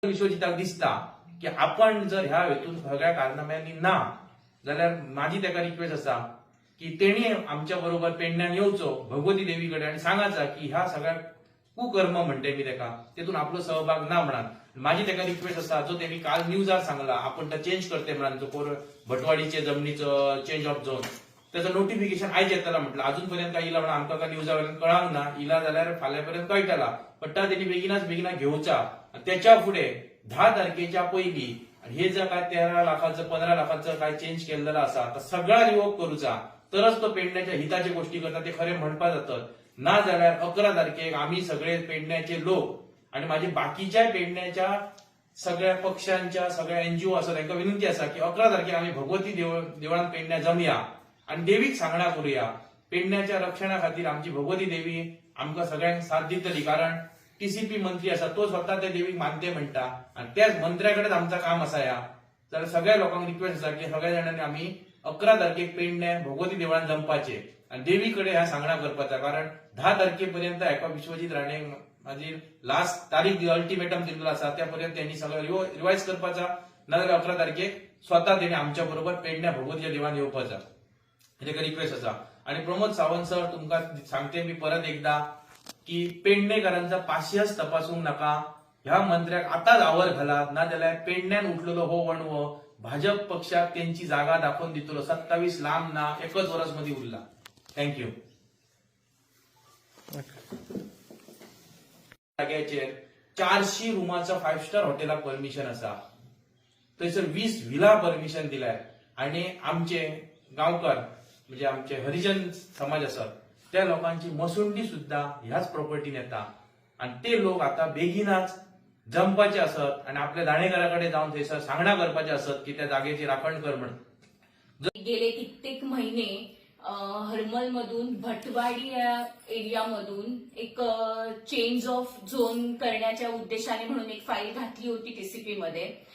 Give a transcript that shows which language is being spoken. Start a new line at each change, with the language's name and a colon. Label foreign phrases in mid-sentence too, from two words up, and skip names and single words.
Konkani: विश्वजिताक दिसता की आपण जर ह्या हेतून सगळ्या कारनाम्यांनी ना जाल्यार माझी ताका रिक्वेस्ट असा की तेणी आमच्या बरोबर पेडण्यान येवचो भगवती देवीकडे आणि सांगायचा की ह्या सगळ्या कुकर्म म्हणते मी ताका तेतून आपलो सहभाग ना म्हणान. माझी ताका रिक्वेस्ट असा जो त्यांनी काल न्यूजार सांगला आपण तो चेंज करते म्हणान जो भटवाडीचे जमनीचो
English: change of zone
Konkani: त्याचं नोटिफिकेशन आयज येतला म्हटलं अजूनपर्यंत काय इला म्हणा आमकां काय न्यूजावरून कळांक ना इला जाल्यार फाल्यांपर्यंत कळटला पण त्यांनी बेगिना घेवचा. त्याच्या पुढे 10 तारखेच्या पयलीं हे जर काय 13 लाखाचं 15 लाखाचं काय चेंज केलेलं असा तर सगळा रिवोक करूचा तरच तो पेडण्याच्या हिताचे गोष्टी करता ते खरे म्हणपा जातात. ना जाल्यार 11 तारखेक आम्ही सगळे पेडण्याचे लोक आणि माझे बाकीच्या पेडण्याच्या सगळ्या पक्षांच्या सगळ्या एनजीओ आसा तांकां विनंती आसा की 11 तारखेक आम्ही भगवती देवळान पेडण्या जमया आणि देवीक सांगणा करूया. पेडण्याच्या रक्षणा खातीर आमची भगवती देवी आमकां सगळ्यांक साथ दितली कारण टीसीपी मंत्री असा तो स्वतः त्या देवीक मानते म्हणटा आणि त्याच मंत्र्याकडेच आमचं काम असा या तर सगळ्या लोकांक रिक्वेस्ट असा की सगळ्या जाणांनी आम्ही 11 तारखेक पेडण्या भगवती देवळान जमपाचे आणि देवीकडे ह्या सांगणा करपाचा कारण 10 तारखेपर्यंत एका विश्वजित राणे माझी लास्ट तारीख अल्टिमेटम दिलेला असा त्यापर्यंत त्यांनी सगळं रिवाइज करपाचा नाजाल्यार 11 तारखेक स्वतः त्यांनी आमच्या बरोबर पेडण्या भगवतीच्या देवळान येवपाचा हे रिक्वेस्ट असा. आणि प्रमोद सावंत सर तुमका सांगते मी परत एकदा की पेडणेकरांचा पाशियस तपासूंक नका. ह्या मंत्र्याक आताच आवर घालात ना जाल्यार पेडण्यान उठलेलो हो वणवो भाजप पक्षाक त्यांची जागा दाखवून दितलो. 27 लांब ना एकच वर्स मध्ये उरला. थँक्यू. जाग्याचेर 400 रुमाचं 5 स्टार हॉटेलाक परमिशन असा थंयसर 20 व्हिला परमिशन दिलाय आणि आमचे गांवकार म्हणजे आमचे हरिजन समाज असत त्या लोकांची मसुंडी सुद्धा ह्याच प्रॉपर्टीन येता आणि ते लोक आता बेगिनाच जमपाचे असत आणि आपल्या दाणेकराकडे जाऊन थंयसर सांगणा करपाचे असत की त्या जागेची राखण कर म्हणून.
Marathi: गेले कित्येक महिने हरमल मधून भटवाडी या एरियामधून एक
English: change of zone
Marathi: करण्याच्या उद्देशाने म्हणून एक फाईल घातली होती टीसीपी मध्ये.